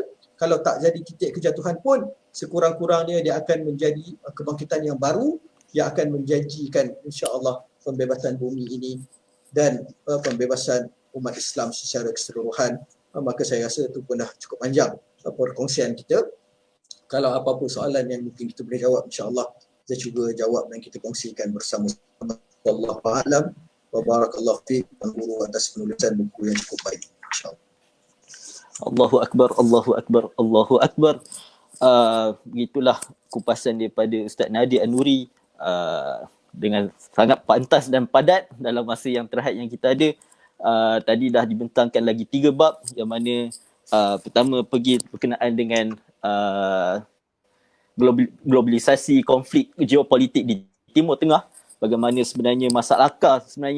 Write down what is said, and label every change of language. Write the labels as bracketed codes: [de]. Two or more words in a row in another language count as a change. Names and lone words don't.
[ms] Kalau tak jadi titik kejatuhan pun, sekurang-kurangnya dia akan menjadi kebangkitan yang baru yang akan menjanjikan insya-Allah pembebasan bumi ini dan pembebasan umat Islam secara keseluruhan. Maka saya rasa itu pun dah cukup panjang perkongsian kita. Kalau apa-apa soalan yang mungkin kita boleh jawab, insya-Allah saya cuba jawab dan kita kongsikan bersama-sama. [ar] والله أعلم وبارك الله فيك [ms] guru atas penulisan buku yang cukup baik, insya-Allah. [ar] الله أكبر، الله أكبر، الله أكبر. [ms] Begitulah kupasan daripada Ustaz Nadir An-Nuri dengan sangat pantas dan padat dalam masa yang terhad yang kita ada. Tadi dah dibentangkan lagi 3 bab yang mana pertama pergi berkenaan dengan globalisasi konflik geopolitik di Timur Tengah, bagaimana sebenarnya masalah akar sebenarnya